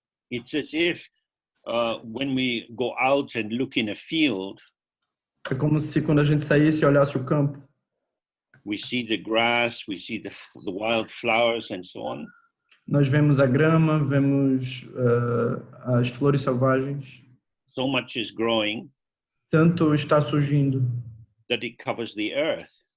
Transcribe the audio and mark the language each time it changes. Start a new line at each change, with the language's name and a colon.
English: It's as if when we go out and look in a field,
Portuguese: É como se quando a gente saísse e olhasse o campo,
English: we see the grass, we see the wild flowers and so on.
Portuguese: nós vemos a grama, vemos as flores selvagens.
English: So much is growing
Portuguese: Tanto está surgindo
English: that it covers the earth.